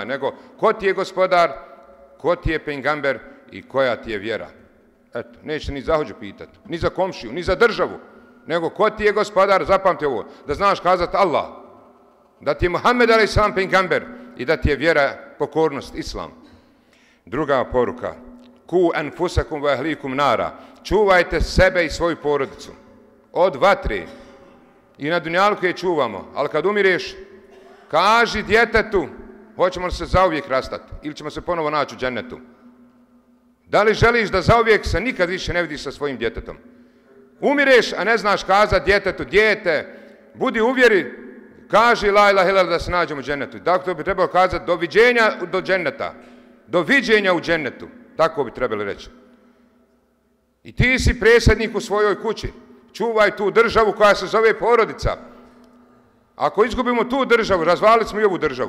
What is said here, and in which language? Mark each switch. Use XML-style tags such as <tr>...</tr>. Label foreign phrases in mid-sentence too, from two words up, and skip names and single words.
<bs>Nego ko ti je gospodar, ko ti je pejgamber i koja ti je vjera. Eto, neće ni za hođu pitati. Ni za komšiju, ni za državu. Nego ko ti je gospodar, zapamti ovo. Da znaš kazati Allah. Da ti je Muhammed a.s. pejgamber i da ti je vjera, pokornost, islam. Druga poruka.</bs> <ar>قوا أنفسكم وأهليكم نارا.</ar> <bs>Čuvajte sebe i svoju porodicu. Od vatre. I na dunjalku je čuvamo. Ali kad umireš, kaži djetetu, hoćemo li se zauvijek rastati ili ćemo se ponovo naći u džennetu. Da li želiš da zauvijek se nikad više ne vidiš sa svojim djetetom? Umireš, a ne znaš kazati djetetu, dijete, budi uvjeri, kaži</bs> <ar>لا إله إلا الله</ar> <bs>da se nađemo u džennetu. Dakle, to bi trebalo kazati doviđenja do dženneta. Doviđenja u džennetu. Tako bi trebali reći. I ti si predsjednik u svojoj kući. Čuvaj tu državu koja se zove porodica. Ako izgubimo tu državu, razvalili smo i ovu državu.</bs>